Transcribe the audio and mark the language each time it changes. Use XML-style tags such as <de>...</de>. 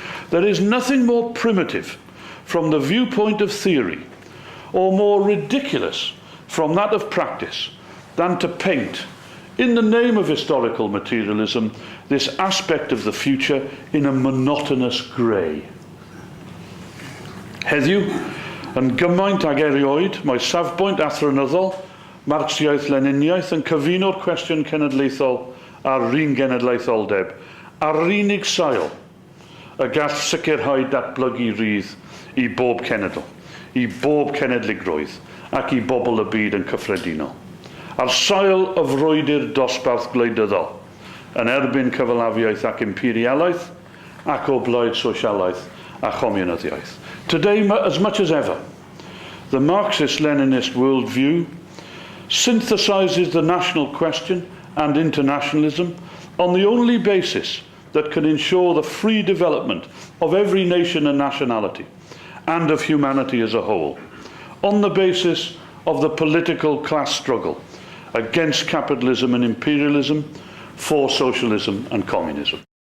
<en>There is nothing more primitive from the viewpoint of theory, or more ridiculous from that of practice, than to paint, in the name of historical materialism, this aspect of the future in a monotonous grey.</en> <cy>Heddiw, yn gymaint ag erioed, mae safbwynt athronyddol, Marxiaeth Leniniaeth yn cyfuno'r cwestiwn cenedlaethol a'r un genedlaetholdeb, a'r unig sail y gall sicrhau datblygu rydd i bob cenedl, i bob cenedligrwydd ac i bobl y byd yn cyffredinol. A'r sail y frwydr dosbarth gwleidyddol yn erbyn cyfalafiaeth ac imperialaeth ac o blaid sosialaeth a chomunyddiaeth.</cy> <en>Today, as much as ever, the Marxist-Leninist worldview synthesizes the national question and internationalism on the only basis that can ensure the free development of every nation and nationality and of humanity as a whole, on the basis of the political class struggle against capitalism and imperialism, for socialism and communism.</en>